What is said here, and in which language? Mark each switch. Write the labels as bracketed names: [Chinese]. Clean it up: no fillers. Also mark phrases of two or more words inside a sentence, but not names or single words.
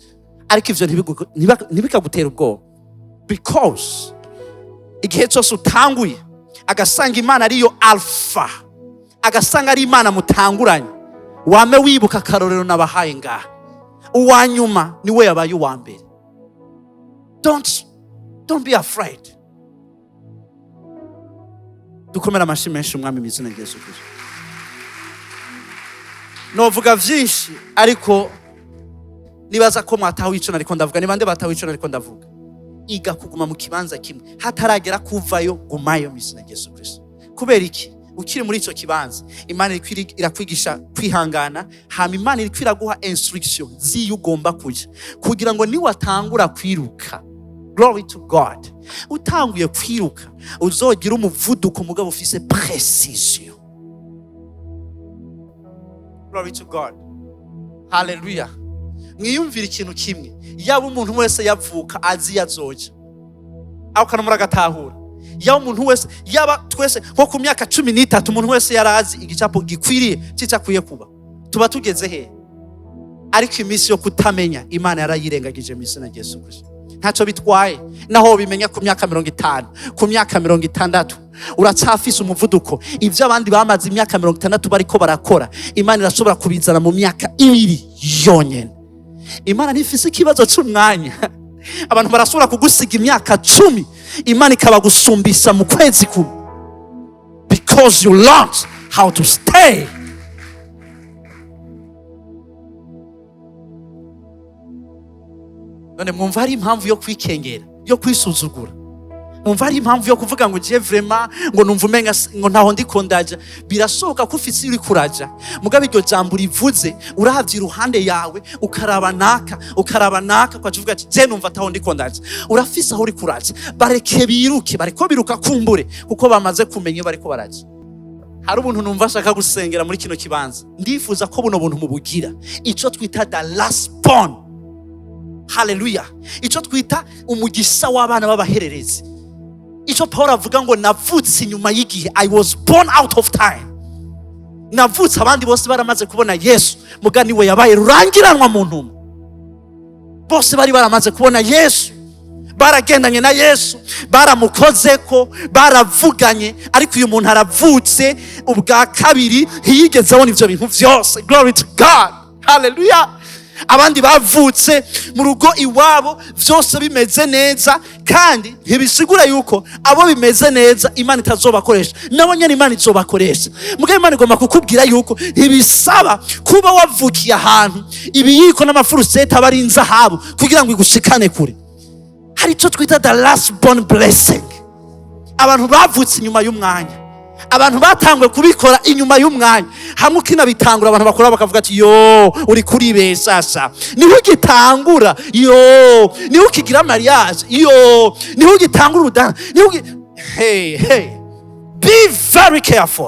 [Rundi] Ariko ivyo ntibikagutera ubwoba, because igihe cyose utanguye agasanga Imana ariyo alpha, agasanga ari Imana mutanguranye, wame wibuka akarorero nabahaye ngaha, uwanyuma niwe yabaye uwa mbere. [English] Don't be afraid. [Rundi] Dukomera amashyi menshi umwami mw'izina rya Yesu Kristo. Novuga vyinshi ariko nibaza ko mwataho ico nariko ndavuga. Ni bande bataho ico nariko ndavuga? Iga kuguma mu kibanza kimwe hataragera kuvayo, gumayo mw'izina rya Yesu Kristo. Kubera iki? Ukiri muri ico kibanza Imana irakwigisha kwihangana, hama Imana iraguha instruction ziyo ugomba kuja kugira ngo niwatangura kwiruka. [English] Glory to God. [Rundi] Utanguye kwiruka uzogira umuvuduko mugabo ufise precision. [English] Glory to God. Hallelujah. [Rundi] Mwiyumvira ikintu kimwe, yaba umuntu wese yavuka azi yazoja aho kanumura gatahura, yaba umuntu wese, yaba twese nko ku myaka 13 umuntu wese yarazi igicapo gikwiriye cicakwiye kuba, tuba tugeze he? Ariko iminsi yo kutamenya Imana yarayirengagije mu izina rya Yesu Kristo. Ntacyo bitwaye naho bimenya ku myaka 50, ku myaka 60 uracafise umuvuduko. Ivyo abandi bamaze imyaka 60 bariko barakora, Imana irashobora kubizana mu myaka 2 yonyene. Imana ntifise ikibazo c'umwanya. Abantu barashobora kugusiga imyaka 10, Imana ikabagusumbisa mu kwezi kumwe, [English] because you learned how to stay. [Rundi] None mwumva hari impamvu yo kwikengera, yo kwisuzugura? Mwumva hari impamvu yo kuvuga ngo [French] je vraiment [Rundi] ngo numva umenga ngo ntaho ndiko ndaja? Birashoboka ko ufise uri kuraja, mugabe iryo jambo rivuze urahavye iruhande yawe ukaraba naka kwavuga ati je numva taho ndiko ndaja. Urafise aho uri kuraja, bareke biruke, bariko biruka kumbure kuko bamaze kumenya bariko baraja. Hari ubuntu numva ashaka gusengera muri kino kibanza, ndifuza ko buno buntu mubugira ico twita [English] the last born. [Rundi] Hallelujah. Ico twita umugisha w'abana b'abahererezi. Ico Paul avuga ngo navutse inyuma y'igihe, [English] I was born out of time. [Rundi] Navutse abandi bose baramaze kubona Yesu, mugani we yabaye rurangiranwa mu ntumwa. Bose bari baramaze kubona Yesu, baragendanye na Yesu, baramukozeko, baravuganye, ariko uyu muntu aravutse ubwa kabiri ntiyigeze abona ivyo bintu vyose. [English] Glory to God. Hallelujah. [Rundi] Abandi bavutse mu rugo iwabo vyose bimeze neza, kandi ntibisigura yuko abo bimeze neza Imana itazobakoresha, nabo nyene Imana izobakoresha. Mugabe Imana igomba kukubwira yuko ntibisaba kuba wavukiye ahantu ibiyiko n'amafurusete abari inzahabu kugira ngo igushikane kure. Hari ico twita [English] the last born blessing. [Rundi] Abantu bavutse inyuma y'umwanya, abantu batangwe kubikora inyuma y'umwanya, hamwe kina bitangura abantu bakora bakavuga ati yo uri kuri besasa, niho gitangura, yo niho kigira mariage, yo niho gitangura udana, niho [English] hey be very careful.